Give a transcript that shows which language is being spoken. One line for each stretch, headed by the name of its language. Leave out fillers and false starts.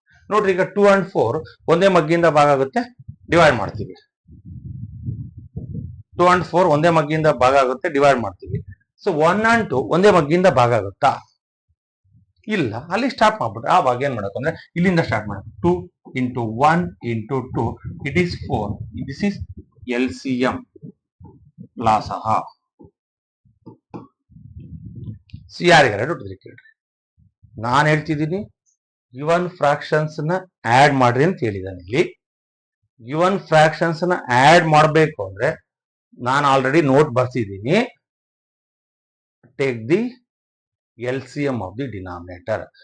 Kannada: ನೋಡ್ರಿ, ಈಗ 2 and 4 ಒಂದೇ ಮಗ್ಗಿಯಿಂದ ಭಾಗ ಆಗುತ್ತೆ, ಡಿವೈಡ್ ಮಾಡ್ತೀವಿ. 2 and 4 ಒಂದೇ ಮಗ್ಗಿಯಿಂದ ಭಾಗ ಆಗುತ್ತೆ, ಡಿವೈಡ್ ಮಾಡ್ತೀವಿ. ಸೊ 1 and 2 ಒಂದೇ ಮಗ್ಗಿಯಿಂದ ಭಾಗ ಆಗುತ್ತಾ? ಇಲ್ಲ, ಅಲ್ಲಿ ಸ್ಟಾಪ್ ಮಾಡ್ಬಿಟ್ರೆ ಆವಾಗ ಏನ್ ಮಾಡಬೇಕು ಅಂದ್ರೆ ಇಲ್ಲಿಂದ ಸ್ಟಾರ್ಟ್ ಮಾಡಬೇಕು.
English: 2 into 1 into 2 it is 4. This is LCM ಲಾಸಹ.
Kannada: ಯಾರಿಗಾರ ಹುಟ್ಟಿದ್ರಿ ಕೇಳ್ರಿ. ನಾನು ಹೇಳ್ತಿದ್ದೀನಿ ಗಿವನ್ ಫ್ರಾಕ್ಷನ್ಸ್ ನ ಆಡ್ ಮಾಡ್ರಿ ಅಂತ ಹೇಳಿದಾನೆ. ಇಲ್ಲಿ ಗಿವನ್ ಫ್ರಾಕ್ಷನ್ಸ್ ನ ಆಡ್ ಮಾಡಬೇಕು ಅಂದ್ರೆ ನಾನು already note ಬರ್ಸಿದ್ದೀನಿ.
English: Take the LCM of the denominator.